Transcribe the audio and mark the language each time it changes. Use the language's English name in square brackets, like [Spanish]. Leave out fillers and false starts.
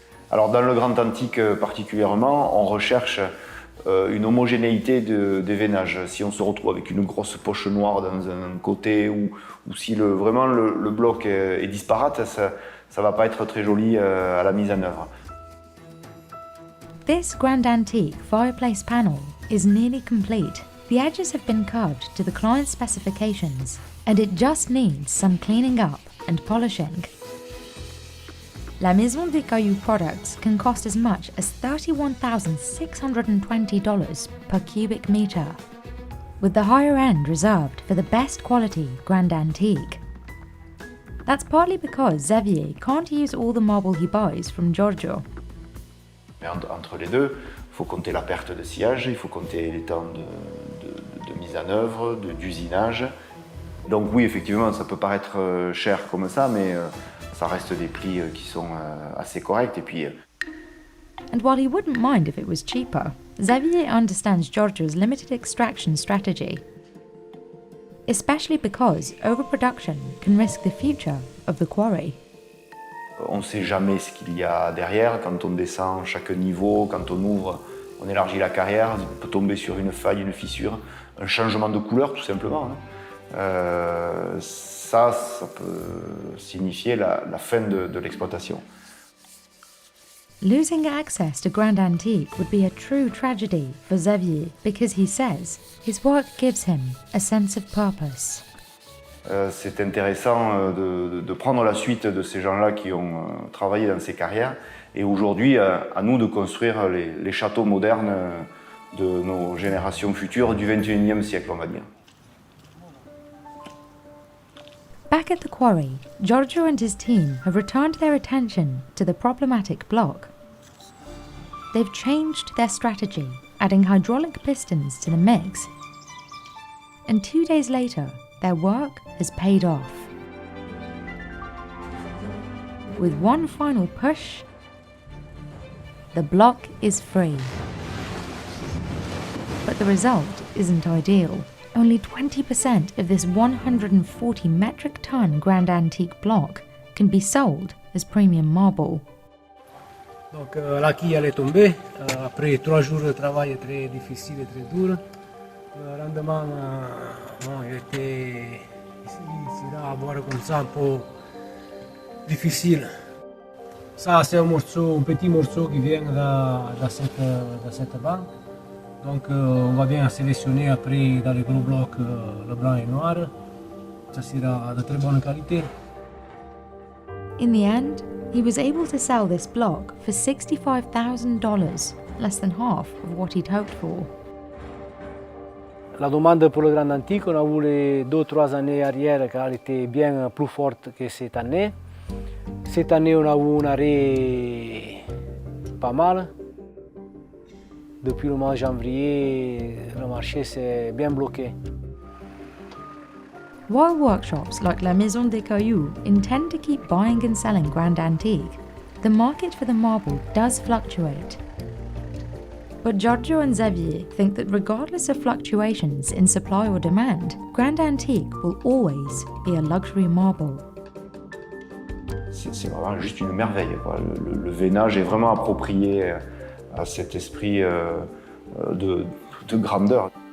[French] Alors dans le grand antique particulièrement, on recherche une homogénéité des veinages. Si on se retrouve avec une grosse poche noire dans un côté ou si vraiment le bloc est disparate, ça ne va pas être très joli à la mise en œuvre. [English] This grand antique fireplace panel is nearly complete. The edges have been carved to the client's specifications, and it just needs some cleaning up and polishing. La Maison des Cailloux products can cost as much as $31,620 per cubic metre, with the higher end reserved for the best quality grand antique. That's partly because Xavier can't use all the marble he buys from Giorgio. [French] Mais entre les deux, il faut compter la perte de sillage, il faut compter les temps de mise en œuvre, d'usinage. Donc oui, effectivement, ça peut paraître cher comme ça, mais ça reste des prix qui sont assez corrects. Et puis, [English] And while he wouldn't mind if it was cheaper, Xavier understands Giorgio's limited extraction strategy, especially because overproduction can risk the future of the quarry. [French] on ne sait jamais ce qu'il y a derrière. Quand on descend chaque niveau, quand on ouvre, on élargit la carrière, on peut tomber sur une faille, une fissure, un changement de couleur tout simplement. Ça peut signifier la fin de l'exploitation. [English] Losing access to grand antique would be a true tragedy for Xavier because he says his work gives him a sense of purpose. [French] C'est intéressant de prendre la suite de ces gens-là qui ont travaillé dans ces carrières et aujourd'hui à nous de construire les châteaux modernes de nos générations futures du XXIe siècle, on va dire. [English] Back at the quarry, Giorgio and his team have returned their attention to the problematic block. They've changed their strategy, adding hydraulic pistons to the mix. And 2 days later, their work has paid off. With one final push, the block is free. But the result isn't ideal. Only 20% of this 140 metric ton grand antique block can be sold as premium marble. [French] Donc la quille elle est tombée, après 3 jours de travail très difficile et très dur. Le rendement il était ici là, à voir comme ça un peu difficile. Ça c'est un petit morceau qui vient de cette banque. Donc on va bien sélectionner après dans les gros blocs le blanc et noir. Ça sera de très bonne qualité. [English] In the end, he was able to sell this block for $65,000, less than half of what he'd hoped for. [French] La demande pour le grand antique, on a eu les 2-3 années arrière qu'elle était bien plus forte que cette année. Cette année, on a eu un arrêt pas mal. Depuis le mois de janvier, le marché s'est bien bloqué. [English] While workshops like La Maison des Cailloux intend to keep buying and selling grand antique, the market for the marble does fluctuate. But Giorgio and Xavier think that regardless of fluctuations in supply or demand, Grand Antique will always be a luxury marble. [French] C'est vraiment juste une merveille, quoi. Le veinage est vraiment approprié à cet esprit de grandeur.